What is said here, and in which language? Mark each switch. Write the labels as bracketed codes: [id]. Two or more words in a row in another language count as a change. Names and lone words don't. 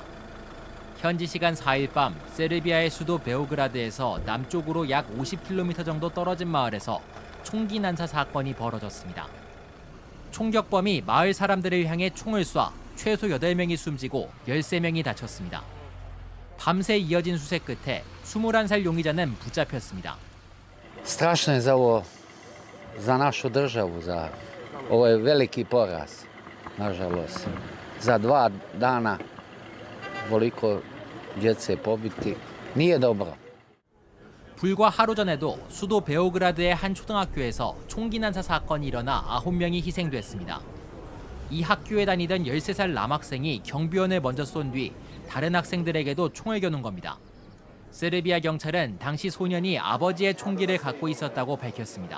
[ko] 현지 시간 4일 밤 세르비아의 수도 베오그라드에서 남쪽으로 약 50km 정도 떨어진 마을에서 총기 난사 사건이 벌어졌습니다. 총격범이 마을 사람들을 향해 총을 쏴 최소 8명이 숨지고 13명이 다쳤습니다. 밤새 이어진 수색 끝에 21살 용의자는 붙잡혔습니다. [sr] Strašno je za našu državu, ovo je veliki poraz, nažalost. Za 2 dana ovoliko djece pobiti nije dobro. [ko] 불과 하루 전에도 수도 베오그라드의 한 초등학교에서 총기 난사 사건이 일어나 9명이 희생됐습니다. 이 학교에 다니던 13살 남학생이 경비원을 먼저 쏜 뒤 다른 학생들에게도 총을 겨눈 겁니다. 세르비아 경찰은 당시 소년이 아버지의 총기를 갖고 있었다고 밝혔습니다.